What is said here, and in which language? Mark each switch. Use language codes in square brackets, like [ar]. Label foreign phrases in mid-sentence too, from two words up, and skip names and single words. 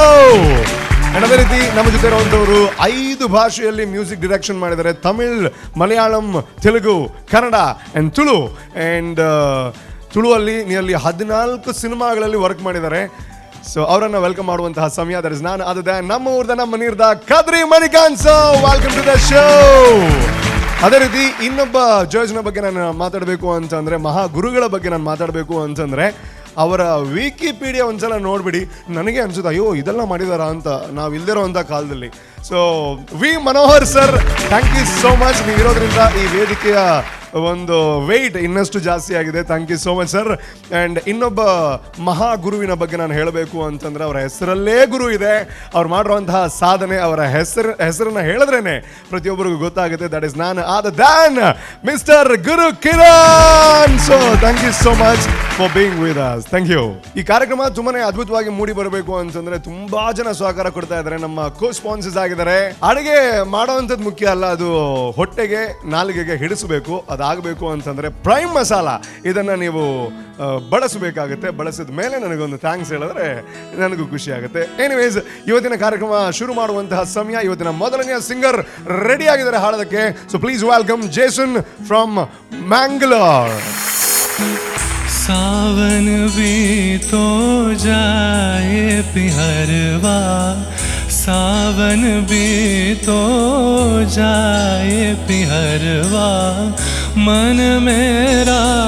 [kn] ಅದೇ ರೀತಿ ನಮ್ಮ ಜೊತೆ ಇರುವಂಥವರು 5 ಭಾಷೆಯಲ್ಲಿ [en] music direction [kn] ಮಾಡಿದ್ದಾರೆ. ತಮಿಳ್, ಮಲಯಾಳಂ, ತೆಲುಗು, ಕನ್ನಡ ಆ್ಯಂಡ್ ತುಳು. ಆ್ಯಂಡ್ ತುಳುವಲ್ಲಿ ನಿಯರ್ಲಿ 14 ಸಿನಿಮಾಗಳಲ್ಲಿ ವರ್ಕ್ ಮಾಡಿದ್ದಾರೆ. ಸೊ ಅವರನ್ನು ವೆಲ್ಕಮ್ ಮಾಡುವಂತಹ ಸಮಯ. [en] that is none other than [kn] ನಮ್ಮ ಊರ್ದ ನಮ್ಮ ನೀರ್ದ ಕದ್ರಿ ಮಣಿಕಾಂತ್ ಸರ್. [en] welcome to the show. [kn] ಅದೇ ರೀತಿ ಇನ್ನೊಬ್ಬ ಜಡ್ಜ್ನ ಬಗ್ಗೆ ನಾನು ಮಾತಾಡಬೇಕು ಅಂತಂದರೆ, ಮಹಾಗುರುಗಳ ಬಗ್ಗೆ ನಾನು ಮಾತಾಡಬೇಕು ಅಂತಂದರೆ, ಅವರ ವಿಕಿಪೀಡಿಯಾ ಒಂದ್ಸಲ ನೋಡ್ಬಿಡಿ. ನನಗೆ ಅನ್ಸುತ್ತೆ, ಅಯ್ಯೋ ಇದೆಲ್ಲ ಮಾಡಿದಾರ ಅಂತ, ನಾವು ಇಲ್ದಿರೋ ಅಂಥ ಕಾಲದಲ್ಲಿ. [en] so V Manohar sir, thank you so much. [kn] ನೀವಿರೋದ್ರಿಂದ ಈ ವೇದಿಕೆಯ ಒಂದು ವೆಯ್ಟ್ ಇನ್ನಷ್ಟು ಜಾಸ್ತಿ ಆಗಿದೆ. [en] thank you so much sir. [kn] ಆ್ಯಂಡ್ ಇನ್ನೊಬ್ಬ ಮಹಾಗುರುವಿನ ಬಗ್ಗೆ ನಾನು ಹೇಳಬೇಕು ಅಂತಂದರೆ, ಅವರ ಹೆಸರಲ್ಲೇ ಗುರು ಇದೆ. ಅವ್ರು ಮಾಡಿರುವಂತಹ ಸಾಧನೆ, ಅವರ ಹೆಸರನ್ನು ಹೇಳಿದ್ರೇ ಪ್ರತಿಯೊಬ್ಬರಿಗೂ ಗೊತ್ತಾಗುತ್ತೆ. [en] that is none other than Mister Guru Kiran. so thank you so much for being with us. Thank you. [kn] ಈ ಕಾರ್ಯಕ್ರಮ ತುಂಬಾನೇ ಅದ್ಭುತವಾಗಿ ಮೂಡಿ ಬರಬೇಕು ಅಂತಂದ್ರೆ ತುಂಬಾ ಜನ ಸಹಕಾರ ಕೊಡ್ತಾ ಇದ್ದಾರೆ. ನಮ್ಮ ಕೋ ಸ್ಪಾನ್ಸರ್ಸ್ ಆಗಿದ್ದಾರೆ. ಅಡುಗೆ ಮಾಡೋವಂಥದ್ದು ಮುಖ್ಯ ಅಲ್ಲ, ಅದು ಹೊಟ್ಟೆಗೆ ನಾಲಿಗೆಗೆ ಹಿಡಿಸಬೇಕು. ಅದಾಗಬೇಕು ಅಂತಂದ್ರೆ ಪ್ರೈಮ್ ಮಸಾಲ ಇದನ್ನ ನೀವು ಬಳಸಬೇಕಾಗುತ್ತೆ. ಬಳಸಿದ ಮೇಲೆ ನನಗೊಂದು ಥ್ಯಾಂಕ್ಸ್ ಹೇಳಿದ್ರೆ ನನಗೂ ಖುಷಿ ಆಗುತ್ತೆ. ಎನಿವೇಸ್, ಇವತ್ತಿನ ಕಾರ್ಯಕ್ರಮ ಶುರು ಮಾಡುವಂತಹ ಸಮಯ. ಇವತ್ತಿನ ಮೊದಲನೆಯ ಸಿಂಗರ್ ರೆಡಿ ಆಗಿದ್ದಾರೆ ಹಾಡೋದಕ್ಕೆ. [en] so please welcome Jason from Mangalore. [hi] सावन भी तो जाए पिहरवा, सावन भी तो जाए पिहरवा, मन मेरा